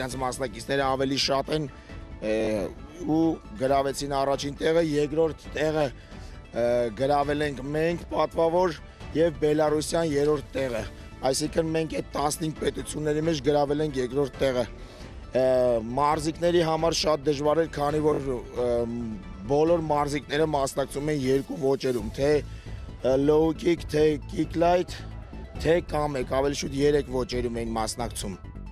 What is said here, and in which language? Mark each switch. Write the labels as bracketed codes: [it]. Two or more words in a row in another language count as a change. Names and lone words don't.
[hy] իրանց մասնակիցները ավելի շատ են ու գրավեցին առաջին տեղը, երկրորդ տեղը գրավել ենք մենք պատվավոր եւ Բելարուսյան երրորդ տեղը, այսինքն մենք այդ 15 պետությունների մեջ գրավել ենք երկրորդ տեղը։ Մարզիկների համար շատ դժվար էր, քանի որ բոլոր մարզիկները մասնակցում են երկու ոճերում, թե [en] low kick, [hy] թե [en] kick light, [hy] թե կամեկ, ավելի շուտ 3 ոճերում էին մասնակցում։